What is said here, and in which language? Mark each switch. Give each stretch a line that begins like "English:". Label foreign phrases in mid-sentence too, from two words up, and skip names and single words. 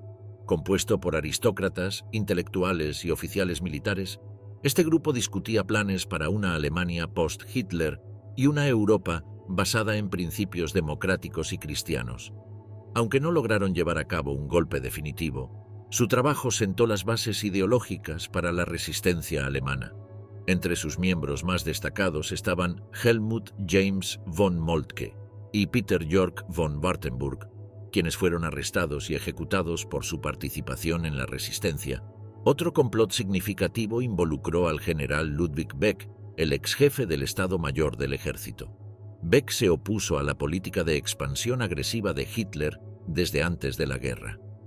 Spanish: Compuesto por aristócratas, intelectuales y oficiales militares, este grupo discutía planes para una Alemania post-Hitler y una Europa basada en principios democráticos y cristianos. Aunque no lograron llevar a cabo un golpe definitivo, su trabajo sentó las bases ideológicas para la resistencia alemana. Entre sus miembros más destacados estaban Helmut James von Moltke y Peter Jörg von Wartenburg, quienes fueron arrestados y ejecutados por su participación en la resistencia. Otro complot significativo involucró al general Ludwig Beck, el ex jefe del Estado Mayor del Ejército. Beck se opuso a la política de expansión agresiva de Hitler desde antes de la guerra.